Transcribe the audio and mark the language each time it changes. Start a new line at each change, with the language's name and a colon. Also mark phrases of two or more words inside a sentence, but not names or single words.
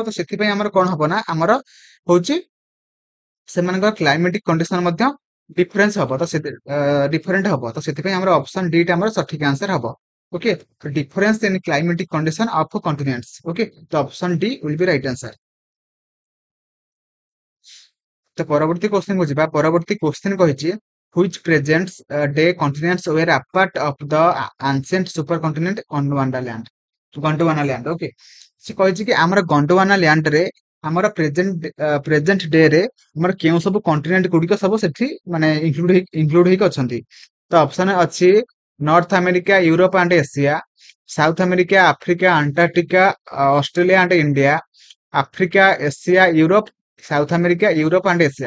Odia: ତ ସେଥିପାଇଁ ଆମର କଣ ହବ ନା ଆମର ହଉଛି ସେମାନଙ୍କର
English: climatic condition
Odia: ମଧ୍ୟ ଡିଫରେନ୍ସ ହବ। ତ ଡିଫରେଣ୍ଟ ହବ। ତ ସେଥିପାଇଁ ଆମର ଅପସନ ଡି ଟା ଆମର ସଠିକ ଆନ୍ସର ହବ। ଓକେ, ତ
English: difference in climatic condition of continents.
Odia: ଓକେ, ତ
English: option D will be right answer.
Odia: ତ ପରବର୍ତ୍ତୀ କ୍ୱେଶ୍ଚନ କୁ ଯିବା। ପରବର୍ତ୍ତୀ କ୍ୱେଶ୍ଚନ କହିଛି
English: which presents day continents were a part of the ancient supercontinent Gondwana land।
Odia: ଗଣ୍ଡୱାନା ଲ୍ୟାଣ୍ଡ। ଓକେ, ସେ କହିଛି କି ଆମର ଗଣ୍ଡୱାନା ଲ୍ୟାଣ୍ଡ ରେ ଆମର
English: present day
Odia: ରେ ଆମର କେଉଁ ସବୁ କଣ୍ଟିନେଣ୍ଟ ଗୁଡିକ ସବୁ ସେଠି ମାନେ ଇନକ୍ଲୁଡ ହେଇକି ଅଛନ୍ତି। ତ ଅପସନ ଅଛି ନର୍ଥ ଆମେରିକା, ୟୁରୋପ ଆଣ୍ଡ ଏସିଆ, ସାଉଥ ଆମେରିକା, ଆଫ୍ରିକା, ଆଣ୍ଟାର୍କଟିକା, ଅଷ୍ଟ୍ରେଲିଆ ଆଣ୍ଡ ଇଣ୍ଡିଆ, ଆଫ୍ରିକା, ଏସିଆ, ୟୁରୋପ, ସାଉଥ ଆମେରିକା, ୟୁରୋପ ଆଣ୍ଡ ଏସିଆ।